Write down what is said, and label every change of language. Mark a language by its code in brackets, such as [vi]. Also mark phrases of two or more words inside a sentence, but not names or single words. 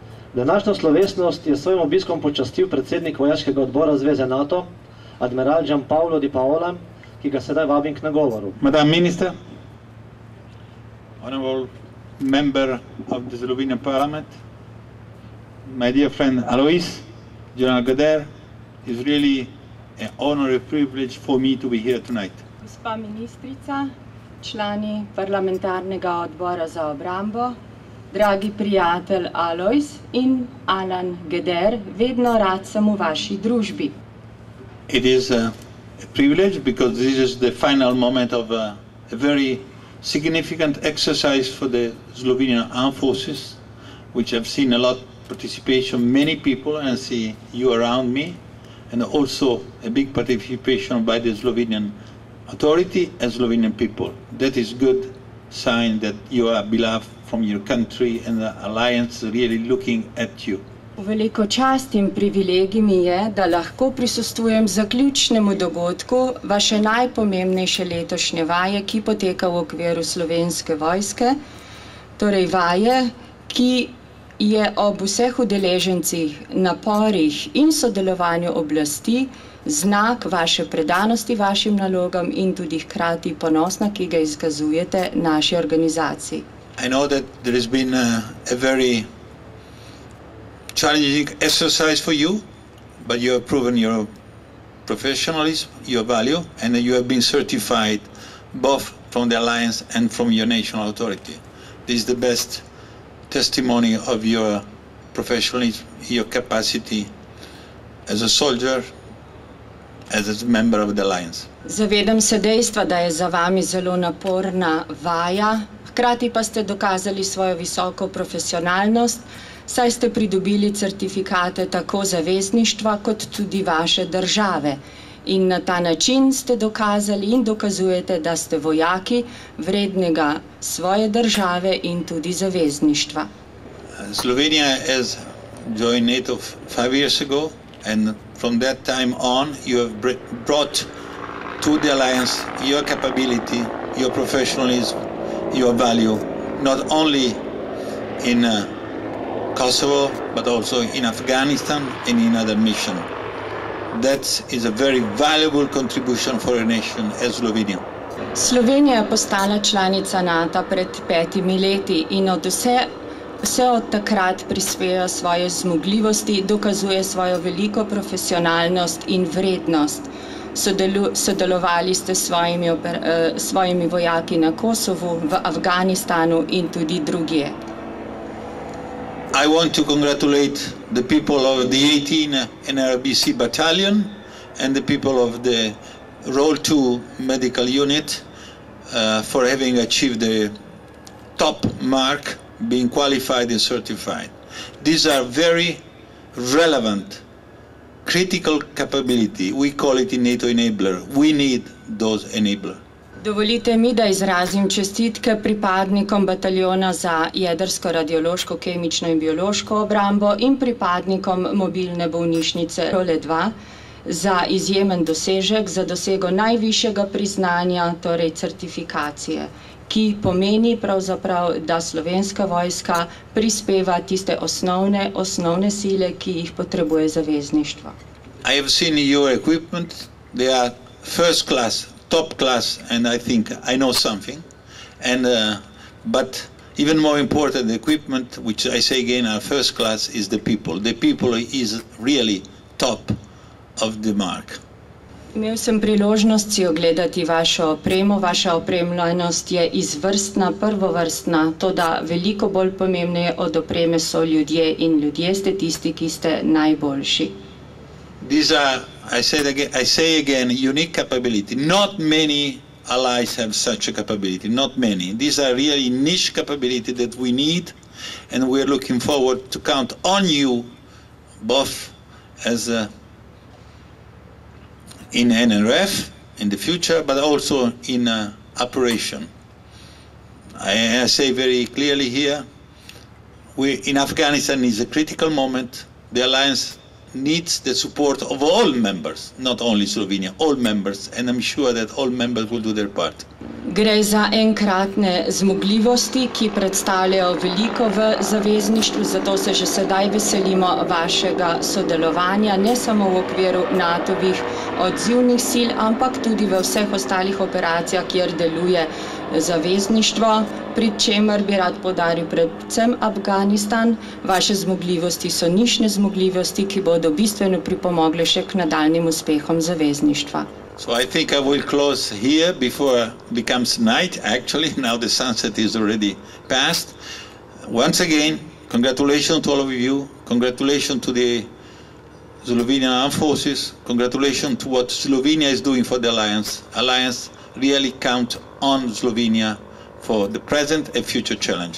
[sl] Današnjo slovesnost je svojim obiskom počastil predsednik vojaškega odbora Zveze NATO, admiral Gianpaolo Di Paola, ki ga sedaj vabim k nagovoru. [en] Madam Minister, honorable member of the Slovenian Parliament, my dear friend Alois, General Gader, it's really an honor and privilege for me to be here tonight. [sl] Gospa ministrica, člani parlamentarnega odbora za obrambo, dragi prijatelj Alois in Alan Gader, vedno rad sem v vaši družbi. [en] It is a privilege because this is the final moment of a very significant exercise for the Slovenian Armed Forces, which have seen a lot of participation, many people, and I see you around me, and also a big participation by the Slovenian authority and Slovenian people. That is good sign that you are beloved from your country and the alliance really looking at you. [sl] Veliko čast in privilegij mi je, da lahko prisostvujem zaključnemu dogodku vaše najpomembnejše letošnje vaje, ki poteka v okviru Slovenske vojske, torej vaje, ki je ob vseh udeležencih, naporih in sodelovanju oblasti znak vaše predanosti vašim nalogam in tudi hkrati ponosna, ki ga izkazujete naši organizaciji. [en] I know that there has been a very challenging exercise for you, but you have proven your professionalism, your value, and you have been certified both from the Alliance and from your national authority. This is the best testimony of your professionalism, your capacity as a soldier, as a member of the Alliance. [sl] Zavedam se dejstva, da je za vami zelo naporna vaja, hkrati pa ste dokazali svojo visoko profesionalnost, saj ste pridobili certifikate tako zavezništva kot tudi vaše države. In na ta način ste dokazali in dokazujete, da ste vojaki vrednega svoje države in tudi zavezništva. [en] Slovenia has joined NATO 5 years ago, and from that time on you have brought to the alliance your capability, your professionalism, your value, not only in Kosovo, but also in Afghanistan and in other missions. That is a very valuable contribution for a nation as Slovenia. [sl] Slovenija je postala članica NATO pred 5 leti in vse od takrat prispeva svoje zmogljivosti, dokazuje svojo veliko profesionalnost in vrednost. Sodelovali ste s svojimi vojaki na Kosovu, v Afganistanu in tudi drugje. [en] I want to congratulate the people of the 18 NRBC battalion and the people of the Role 2 medical unit for having achieved the top mark, being qualified and certified. These are very relevant, critical capability. We call it in NATO enabler. We need those enablers. [sl] Dovolite mi, da izrazim čestitke pripadnikom bataljona za jedrsko, radiološko, kemično in biološko obrambo in pripadnikom mobilne bolnišnice Role 2 za izjemen dosežek, za dosego najvišjega priznanja, torej certifikacije, ki pomeni pravzaprav, da Slovenska vojska prispeva tiste osnovne sile, ki jih potrebuje zavezništvo. [en] I have seen your equipment. They are first class, top class, and I think I know something. And but even more important, the equipment, which I say again are first class, is the people. The people is really top of the mark. [sl] Imel sem priložnost si ogledati vašo opremo. Vaša opremljenost je izvrstna, prvovrstna, toda veliko bolj pomembneje od opreme so ljudje in ljudje ste tisti, ki ste najboljši. [en] These are, I say again, unique capability. Not many allies have such a capability, not many. These are really niche capability that we need, and we're looking forward to count on you, both as in NRF in the future, but also in operation. I say very clearly here, in Afghanistan is a critical moment. The alliance needs the support of all members, not only Slovenia, all members, and I'm sure that all members will do their part. [sl] Gre za enkratne zmogljivosti, ki predstavljajo veliko v zavezništvu, zato se že sedaj veselimo vašega sodelovanja, ne samo v okviru NATO-vih odzivnih sil, ampak tudi v vseh ostalih operacijah, kjer deluje zavezništvo, pri čemer bi rad poudaril predvsem Afganistan. Vaše zmogljivosti so nišne zmogljivosti, ki bodo bistveno pripomogle še k nadaljnjim uspehom zavezništva. [en] So I think I will close here before it becomes night. Actually, now the sunset is already past. Once again, congratulations to all of you. Congratulations to the Slovenian Armed Forces. Congratulations to what Slovenia is doing for the Alliance. Alliance really count on Slovenia for the present and future challenge.